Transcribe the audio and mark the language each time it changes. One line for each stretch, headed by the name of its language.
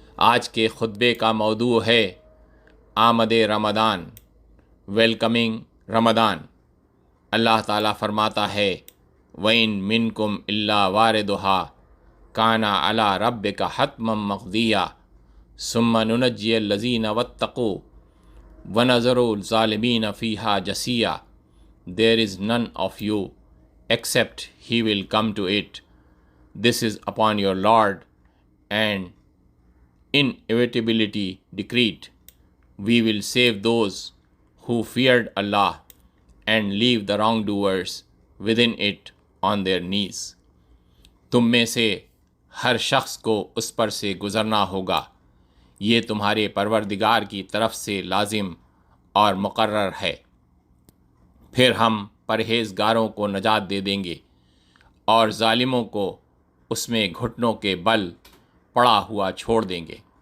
Urdu: آج کے خطبے کا موضوع ہے آمد رمضان، ویلکمنگ رمضان۔ اللہ تعالیٰ فرماتا ہے
Arabic: وَإِن مِّنكُمْ إِلَّا وَارِدُهَا كَانَ عَلَىٰ رَبِّكَ حَتْمًا مَّقْضِيًّا ثُمَّ نُنَجِّيَ الَّذِينَ وَاتَّقُوا وَنَذَرُ الظَّالِمِينَ فِيهَا جَثِيًّا۔
English: There is none of you except he will come to it. This is upon your Lord and inevitability decreed. We will save those who feared Allah and leave the wrongdoers within it on their knees.
Urdu: تم میں سے ہر شخص کو اس پر سے گزرنا ہوگا، یہ تمہارے پروردگار کی طرف سے لازم اور مقرر ہے۔ پھر ہم پرہیزگاروں کو نجات دے دیں گے اور ظالموں کو اس میں گھٹنوں کے بل پڑا ہوا چھوڑ دیں گے۔